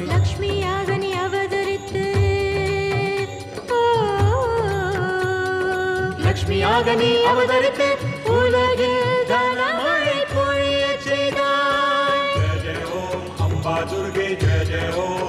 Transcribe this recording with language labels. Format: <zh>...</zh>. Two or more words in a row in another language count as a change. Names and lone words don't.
<ta>லக்ஷ்மியாக நீ அவதரித்து லக்ஷ்மியாக நீ அவதரித்து உலகில் தனமழை பொழியச் செய்தாய்।</ta> <sa>जय जय ओम अम्बा दुर्गे जय जय ओम।</sa>